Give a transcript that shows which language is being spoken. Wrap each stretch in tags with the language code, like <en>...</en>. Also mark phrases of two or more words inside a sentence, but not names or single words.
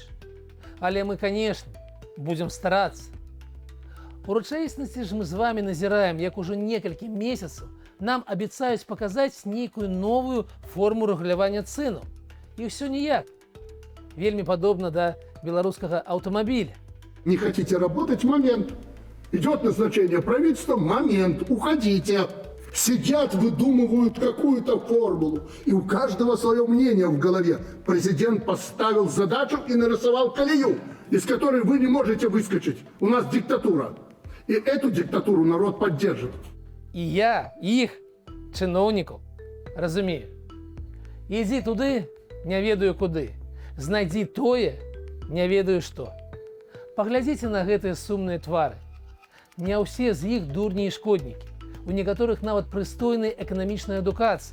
<be>Але мы, канешне, будзем старацца. У рэчаіснасці ж мы з вами назіраем, як ужо некалькі месяцаў нам абяцаюць паказаць нейкую новую форму рэгулявання цэнаў. І ўсё ніяк. Вельмі падобна да беларускага аўтамабіля.</be> <ru>Не хотите работать? Момент. Идет назначение правительства? Момент. Уходите. Сидят, выдумывают какую-то формулу. И у каждого свое мнение в голове. Президент поставил задачу и нарисовал колею, из которой вы не можете выскочить. У нас диктатура. И эту диктатуру народ поддержит.</ru> <be>І я іх, чыноўнікаў, разумею. Ідзі туды, не ведаю куды. Знайдзі тое, не ведаю што. Паглядзіце на гэтыя сумныя твары. Не ўсе з іх дурні і шкоднікі. У некаторых нават прыстойнай эканамічнай адукацыі.</be>